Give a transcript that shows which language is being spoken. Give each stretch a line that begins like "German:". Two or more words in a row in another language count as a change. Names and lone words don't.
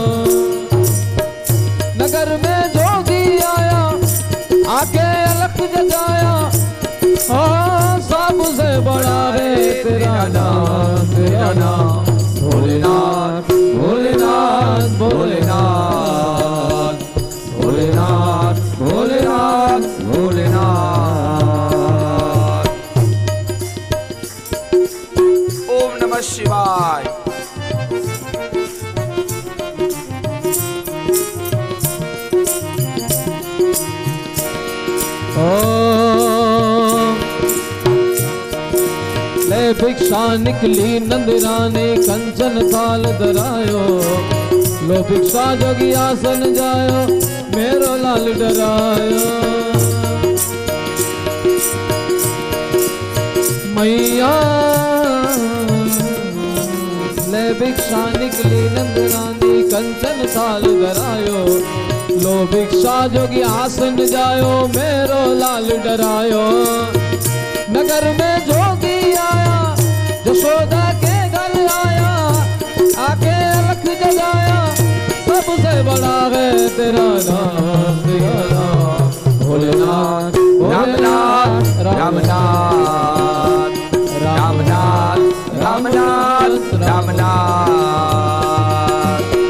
Hindi: नगर में जोगी आया, आके अलख जगाया, सबसे बड़ा है तेरा नाम, तेरा नाम भोलेनाथ, भोलेनाथ, भोलेनाथ, भोलेनाथ, भोलेनाथ, भोलेनाथ।
Sanskrit: ओम नमः शिवाय।
Braj: ले भिक्षा निकली नंदरानी, कंचन थाल धरायो, लो भिक्षा जोगी आसन जायो, मेरो लाल डरायो। मैया ले भिक्षा निकली नंदरानी, कंचन थाल धरायो, लो भिक्षा जोगी आसन जायो, मेरो लाल डरायो।
Hindi: नगर में जोगी आया यशोदा के घर आया आके अलख जगाया सबसे बड़ा है तेरा नाम भोलेनाथ रामनाथ रामनाथ रामनाथ रामनाथ रामनाथ।